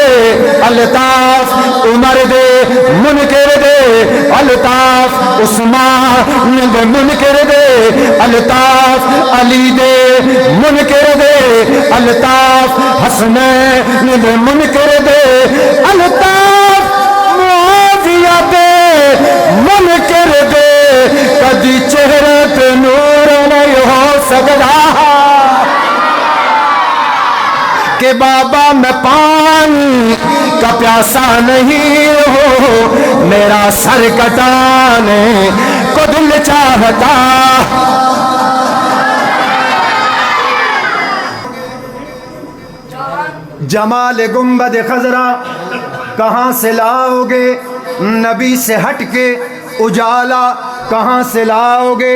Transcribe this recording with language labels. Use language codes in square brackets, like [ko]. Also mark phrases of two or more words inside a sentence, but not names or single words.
[pa] الطاف عمر دے منکر دے، الطاف عثمان دے منکر دے، الطاف علی دے منکر دے، الطاف حسنین دے منکر دے، الطاف معاویہ دے منکر دے کدی چہرے پے نور نہیں ہو سکتا. [ur] کہ بابا میں پانی کا پیاسا نہیں ہوں، میرا سر کٹانے کو دل چاہتا۔ جمال گنبد خضرا کہاں سے لاؤ گے، نبی سے ہٹ کے اجالا کہاں سے لاؤ گے؟